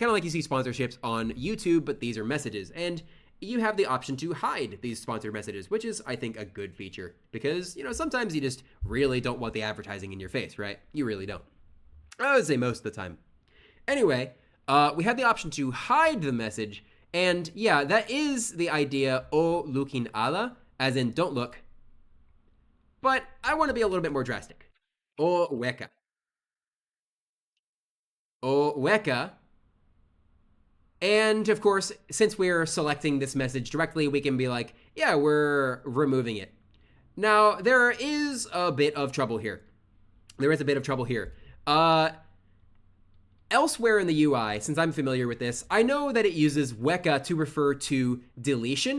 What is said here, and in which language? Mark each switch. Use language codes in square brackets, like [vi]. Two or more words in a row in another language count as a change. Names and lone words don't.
[en] Kind of like you see sponsorships on YouTube, but these are messages. And you have the option to hide these sponsored messages, which is, I think, a good feature because, sometimes you just really don't want the advertising in your face, right? You really don't. I would say most of the time. Anyway, we have the option to hide the message. And yeah, that is the idea, [tok] o looking ala, [en] as in don't look. But I want to be a little bit more drastic. [tok] O weka. O weka. [en] And of course, since we're selecting this message directly, we can be like, yeah, we're removing it. Now, there is a bit of trouble here. Elsewhere in the UI, since I'm familiar with this, I know that it uses weka to refer to deletion.